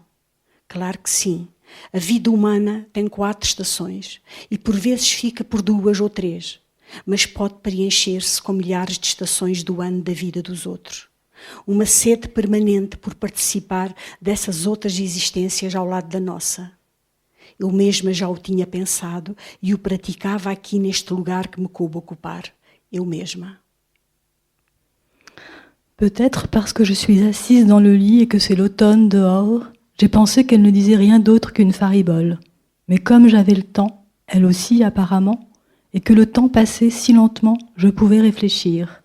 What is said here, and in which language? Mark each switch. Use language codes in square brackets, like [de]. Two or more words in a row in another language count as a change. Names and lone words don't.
[pt] Claro que sim, a vida humana tem 4 estações, e por vezes fica por 2 ou 3, mas pode preencher-se com milhares de estações do ano da vida dos outros. Uma sede permanente por participar dessas outras existências ao lado da nossa. Eu mesma já o tinha pensado e o praticava aqui neste lugar que me coube ocupar. Eu mesma. [fr] Peut-être parce que je suis assise dans le lit et que c'est l'automne dehors, j'ai pensé qu'elle ne disait rien d'autre qu'une faribole. Mais comme j'avais le temps, elle aussi apparemment, et que le temps passait si lentement, je pouvais réfléchir.